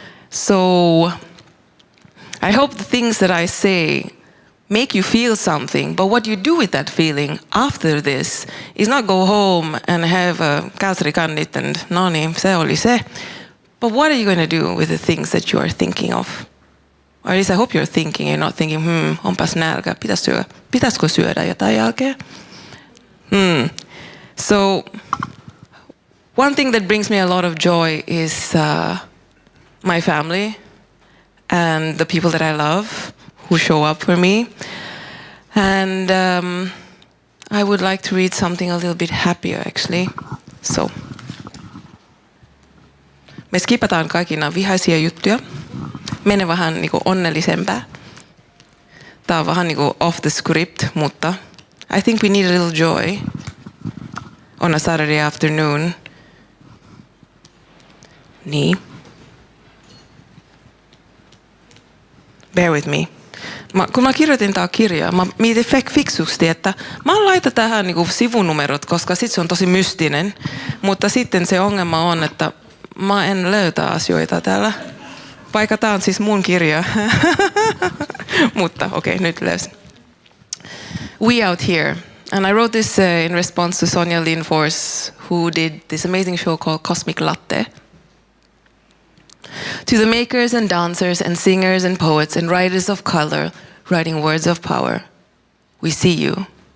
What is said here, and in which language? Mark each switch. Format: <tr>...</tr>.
<en>So I hope the things that I say make you feel something, but what you do with that feeling after this is not go home and have a kalsarikannit and</en> <fi>no niin, se oli se.</fi> <en>But what are you going to do with the things that you are thinking of? Or at least I hope you're thinking, you're not thinking,</en> <fi>onpas nälkä, pitäisikö syödä jotain jälkeen?</fi> <en>So, one thing that brings me a lot of joy is my family and the people that I love who show up for me. And I would like to read something a little bit happier actually.</en> <fi>So, me skipataan kaikki nämä vihaisia juttuja. Mene vähän niinku onnellisempää. Tää on vähän niinku</fi> <en>off the script, mutta I think we need a little joy on a Saturday afternoon.</en> <fi>Niin.</fi> <en>Bear with me.</en> <fi>Kun mä kirjoitin tää kirjaa, mä mietin fiksusti, että mä laitan tähän niinku sivunumerot, koska sit se on tosi mystinen. Mutta sitten se ongelma on, että mä en löytä asioita täällä. Vaikka tää on siis mun kirja. Mutta okei, nyt löysin. We Out Here.</fi> <en>And I wrote this in response to Sonja Lindfors, who did this amazing show called Cosmic Latte. To the makers and dancers and singers and poets and writers of color writing words of power, we see you.</en>